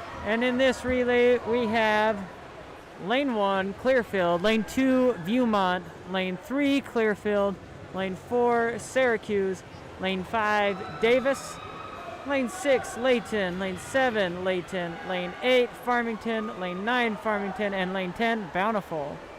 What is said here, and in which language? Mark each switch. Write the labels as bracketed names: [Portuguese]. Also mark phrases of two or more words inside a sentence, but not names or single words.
[English] And in this relay, we have lane 1, Clearfield, lane 2, Viewmont, lane 3, Clearfield, lane 4, Syracuse, lane 5, Davis, lane 6, Layton, lane 7, Layton, lane 8, Farmington, lane 9, Farmington, and lane 10, Bountiful.